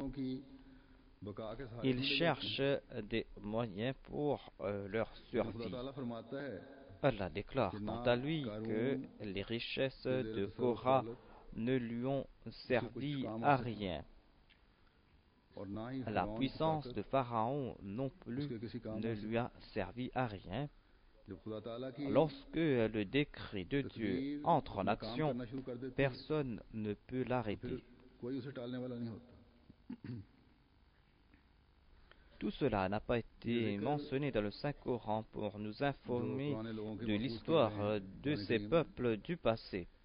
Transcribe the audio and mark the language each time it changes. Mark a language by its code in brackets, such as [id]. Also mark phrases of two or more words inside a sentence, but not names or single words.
[ur] حکومتوں کی بقا کے سہارے [fr] ils [ur] ڈھونڈے جاتے ہیں. [fr] cherchent des moyens pour leur [ur] لیکن خدا [fr] survie. [ur] تعالیٰ فرماتا ہے [fr] Allah déclare [ur] कि [fr] quant [ur] ना [fr] à lui que [ur] कारून [fr] les richesses [ur] के [fr] de [ur] زیر تسلط [fr] Korah [ur] दौलत [fr] ne lui ont [ur] اسے کچھ [fr] servi [ur] काम [fr] à [ur] آ سکی, [fr] rien. [ur] اور نہ ہی [fr] La [ur] فرعون کی [fr] puissance [ur] ताकत [fr] de Pharaon non plus [ur] اس کے کسی کام [fr] ne [ur] आ [fr] lui [ur] सकी। [fr] a servi à rien. Lorsque le décret de Dieu entre en action, personne ne peut l'arrêter. Tout cela n'a pas été mentionné dans le Saint-Coran pour nous informer de l'histoire de ces peuples du passé.